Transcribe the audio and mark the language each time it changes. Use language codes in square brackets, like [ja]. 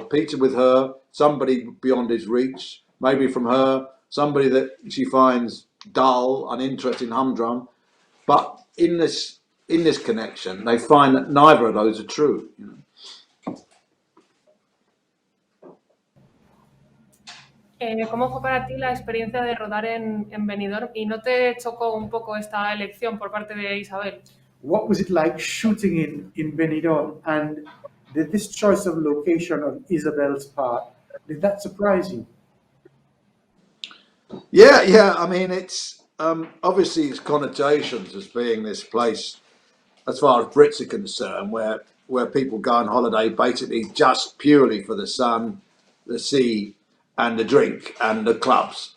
[en] Peter with her, somebody beyond his reach. Maybe from her, somebody that she finds dull, uninteresting, humdrum. But in this connection, they find that neither of those are true. [es] ¿Cómo fue para ti la experiencia de rodar en Benidorm? ¿Y no te chocó un poco esta elección por parte de Isabel? [en] What was it like shooting in Benidorm? And did this choice of location on Isabel's part, did that surprise you? Yeah. I mean, it's obviously its connotations as being this place, as far as Brits are concerned, where people go on holiday basically just purely for the sun, the sea, and the drink and the clubs.